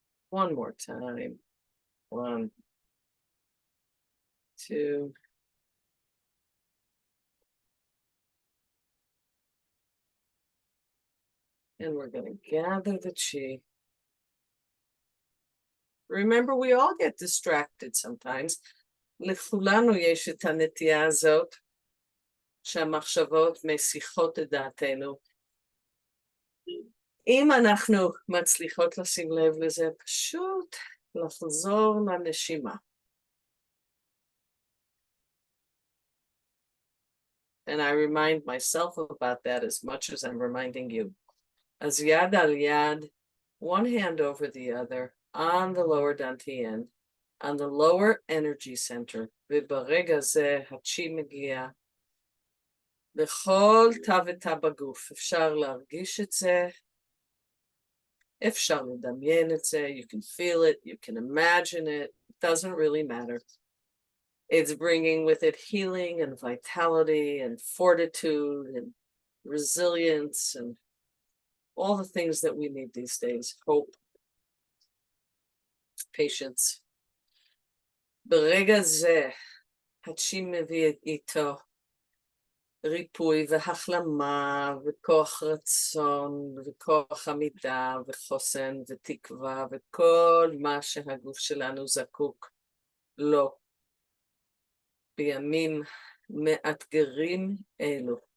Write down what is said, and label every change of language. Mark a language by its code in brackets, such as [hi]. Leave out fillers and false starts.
[en] One more time. 1, 2. And we're going to gather the chi. Remember, we all get distracted sometimes. [he] לכולנו יש את הנטייה הזאת, שהמחשבות מסיחות את דעתנו. אם אנחנו מצליחות לשים לב לזה, פשוט לחזור לנשימה. [en] And I remind myself about that as much as I'm reminding you. As [he] yad al yad, [en] one hand over the other, on the lower dantian, on the lower energy center. [he] וברגע זה, הצ'י מגיע לכל תא ותא בגוף. אפשר להרגיש את זה. אפשר לדמיין את זה. [en] You can feel it. You can imagine it. It doesn't really matter. It's bringing with it healing and vitality and fortitude and resilience and all the things that we need these days. Hope, patience. [he] ברגע זה, הצ'י מביא איתו ריפוי והחלמה וכוח רצון וכוח עמידה וחוסן ותקווה וכל מה שהגוף שלנו זקוק לו בימים מאתגרים אלו.